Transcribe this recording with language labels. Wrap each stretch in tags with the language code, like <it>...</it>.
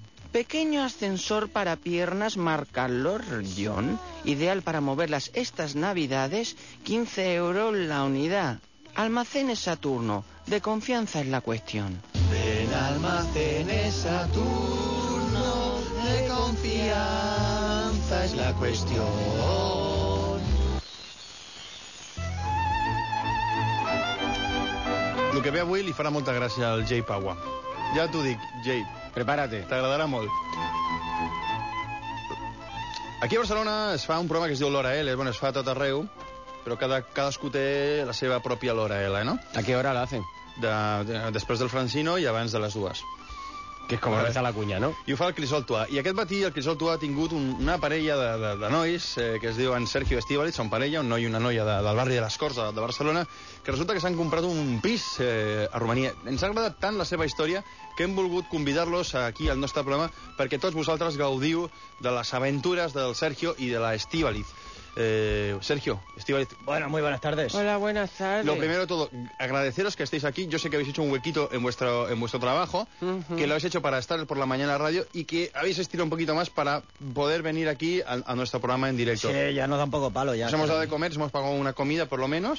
<es>Pequeño ascensor para piernas marca Lorion, ideal para moverlas estas navidades, 15 euros la unidad. Almacenes Saturno, de confianza es la cuestión. En Almacenes Saturno, de confianza es la cuestión.</es> <ca>Lo que ve avui li farà molta gràcia al Jay Pagua. Ja t'ho dic, Jay.</ca> <es>Prepárate.</es> <ca>T'agradarà molt. Aquí a Barcelona es fa un programa que es diu L'Hora L, bueno, es fa a tot arreu. Però cadascú té la seva pròpia L'Hora L, no? A què hora la fan? Després del Francino i abans de les dues. Que és com deixar la cunya, no? I ho fa el Crisol Tuà. I aquest matí el Crisol Tuà ha tingut una parella de nois que es diuen Sergio Estivali, són parella, un noi i una noia del barri de les Corts de Barcelona, que resulta que s'han comprat un pis a Romania. Ens ha agradat tant la seva història que hem volgut convidar-los aquí al nostre programa perquè tots vosaltres gaudiu de les aventures del Sergio i de la Estivali. Sergio, Estivali.</ca> <es>Bueno, muy buenas tardes. Hola, buenas tardes. Lo primero de todo, agradeceros que estéis aquí. Yo sé que habéis hecho un huequito en vuestro trabajo, uh-huh. Que lo habéis hecho para estar por la mañana a radio y que habéis estirado un poquito más para poder venir aquí a nuestro programa en directo. Sí, ya nos da un poco palo ya. Nos hemos dado de comer, hemos pagado una comida por lo menos.</es>